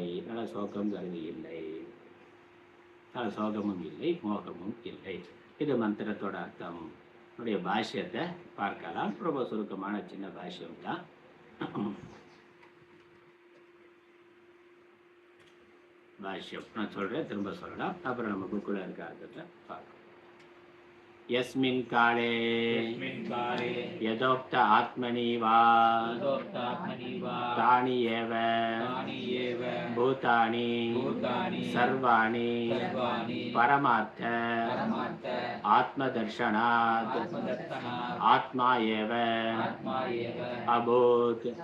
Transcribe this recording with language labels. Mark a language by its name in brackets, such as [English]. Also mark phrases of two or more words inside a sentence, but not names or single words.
[Tamil] அதனால் சோகங்கிறது இல்லை, சோகமும் இல்லை, மோகமும் இல்லை. இது மந்திரத்தோட அர்த்தம். என்னுடைய பாஷ்யத்தை பார்க்கலாம். ரொம்ப சுருக்கமான சின்ன பாஷ்யம் தான். பாஷ்யம் நான் சொல்றேன், திரும்ப சொல்லலாம். அப்புறம் நம்ம புக்கில் இருக்க அர்த்தத்தை பார்க்கலாம். [Sanskrit] यस्मिन् काले यदोक्त आत्मनि वा तानि एव भूतानि सर्वाणि परमार्थ आत्मदर्शनात् आत्मा एव अभूत्